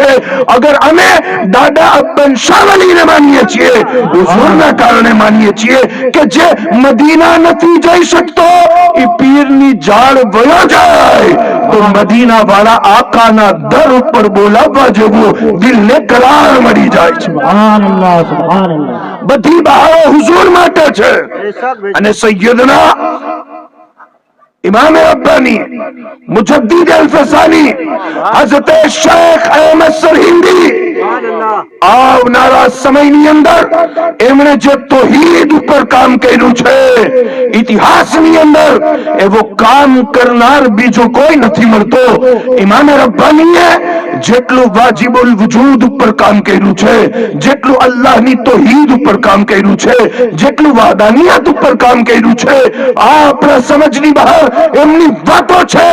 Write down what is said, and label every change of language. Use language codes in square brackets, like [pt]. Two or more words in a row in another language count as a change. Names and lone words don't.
[gu] અગર અમે દાદા અબ્બન શાહ વલીને માનીએ છીએ, હુઝુરના કારણે માનીએ છીએ કે જે મદીના નથી જઈ શકતો એ પીરની ઝાડ વયો જાય તો મદીના વાળા આકાના દર ઉપર બોલાવવા જેવું દિલને કરાર મળી જાય છે. [ar] સુભાનઅલ્લાહ સુભાનઅલ્લાહ. [gu] બધી બહારો હુઝુર માટે છે. અને સૈયદના इमाम रब्बानी मुजद्दिद अल-फसानी हज़रत शेख अहमद सरहिंदी આવનારા સમયની અંદર એમણે જે તૌહીદ ઉપર કામ કર્યું છે, ઇતિહાસની અંદર એવો કામ કરનાર બીજો કોઈ નથી મળતો. ઇમામ રબ્બાનીએ જેટલું [ar] واجب الوجود [gu] ઉપર કામ કર્યું છે, જેટલું અલ્લાહની તૌહીદ ઉપર કામ કર્યું છે, જેટલું વહદાનિયત ઉપર કામ કર્યું છે, આ આપણા સમજની બહાર એમની વાતો છે.